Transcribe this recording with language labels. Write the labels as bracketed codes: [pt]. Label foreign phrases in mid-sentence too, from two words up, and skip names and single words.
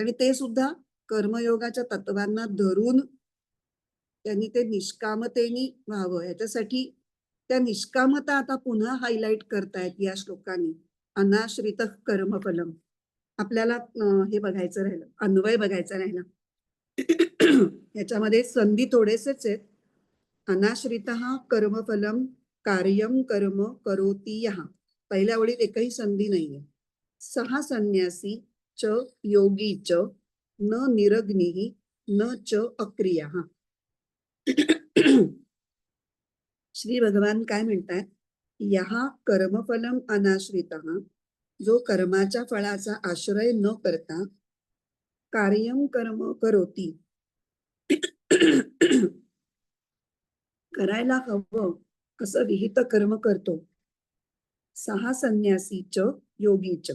[mr] आणि ते सुद्धा कर्मयोगाच्या तत्वांना धरून त्यांनी ते निष्कामतेने व्हावं याच्यासाठी त्या निष्कामता आता पुन्हा हायलाइट करतायत या श्लोकांनी. [sa] अनाश्रित कर्मफलम. [mr] आपल्याला हे बघायचं राहिलं, अन्वय बघायचा राहिला. याच्यामध्ये संधी थोडेसेच आहेत. [sa] अनाश्रित कर्मफलम कार्यम कर्म करोति यः. [mr] पहिल्या ओळीत एकही संधी नाहीये. [sa] सहा संन्यासी च योगी च न निरग्निः न च अक्रियः. [mr] श्री भगवान काय म्हणतात, [sa] यहा कर्मफलम अनाश्रितः, [mr] जो कर्माच्या फळाचा आश्रय न करता [sa] कार्यम कर्म करोती, [mr] करायला हवं असं विहित कर्म करतो. [sa] सहा संन्यासी च योगी च.